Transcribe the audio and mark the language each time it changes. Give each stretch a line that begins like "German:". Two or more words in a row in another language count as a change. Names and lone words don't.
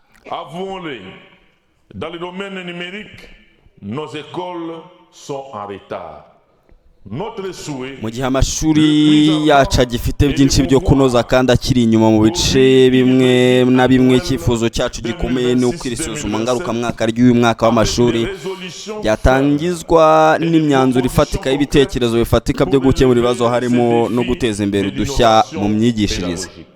French: Avouons-le, dans le domaine numérique, nos écoles sont en retard.
Kinyarwanda: mu gihe amashuri yacu agifite byinshi byo kunoza kandi akiri inyuma mu bice bimwe na bimwe, icyifuzo cyacu gikomeye ni uko iri suzuma ngarukamwaka ry'uyu mwaka w'amashuri ryatangizwa n'imyanzuro ifatika y'ibitekerezo bifatika byo gukemura ibibazo, harimo no guteza imbere udushya mu myigishirize.